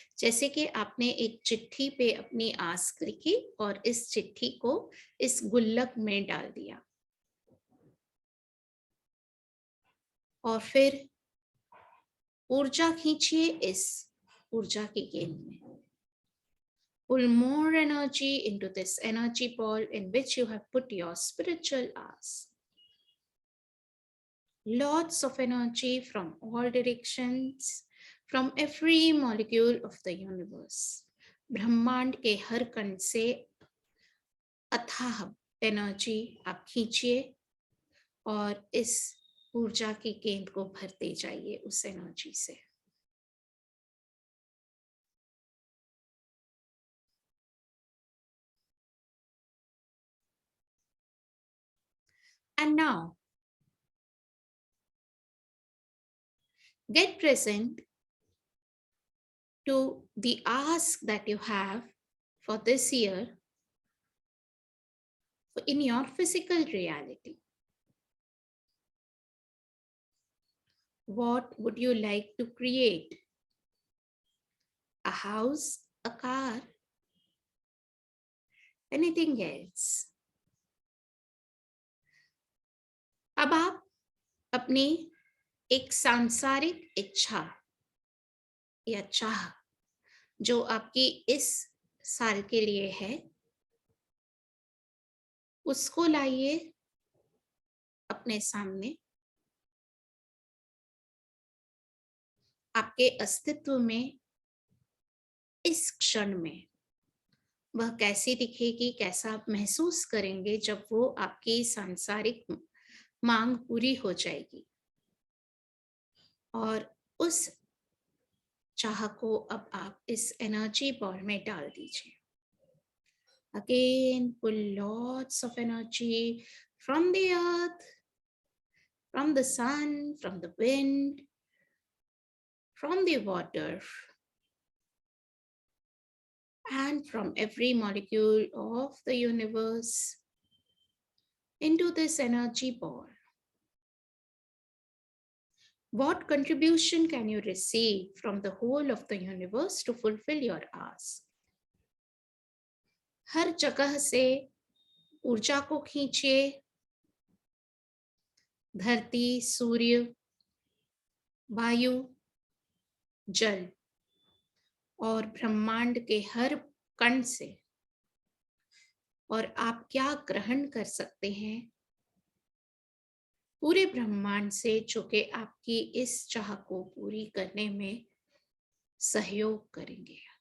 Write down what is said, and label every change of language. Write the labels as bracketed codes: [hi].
[hi] जैसे कि आपने एक चिट्ठी पे अपनी आस लिखी और इस चिट्ठी को इस गुल्लक में डाल दिया, और फिर ऊर्जा खींचिए इस ऊर्जा की गेंद में। [en] Pull more energy into this energy ball in which you have put your spiritual ask. Lots of energy from all directions, from every molecule of the universe. [hi] ब्रह्मांड के हर कण से अथाह एनर्जी आप खींचिए और इस ऊर्जा की गेंद को भरते जाइए उस एनर्जी से। [en] And now get present to the ask that you have for this year in your physical reality. What would you like to create? A house, a car, anything else? [hi] अब आप अपनी एक सांसारिक इच्छा या चाह जो आपकी इस साल के लिए है, उसको लाइए अपने सामने। आपके अस्तित्व में इस क्षण में वह कैसी दिखेगी, कैसा आप महसूस करेंगे जब वो आपकी सांसारिक मांग पूरी हो जाएगी। और उस चाह को अब आप इस एनर्जी बॉल में डाल दीजिए। [en] Again, pull lots of energy from the earth, from the sun, from the wind, from the water, and from every molecule of the universe into this energy ball. What contribution can you receive from the whole of the universe to fulfill your ask? [hi] हर जगह से ऊर्जा को खींचिए। धरती, सूर्य, वायु, जल और ब्रह्मांड के हर कण से, और आप क्या ग्रहण कर सकते हैं पूरे ब्रह्मांड से, जो कि आपकी इस चाह को पूरी करने में सहयोग करेंगे।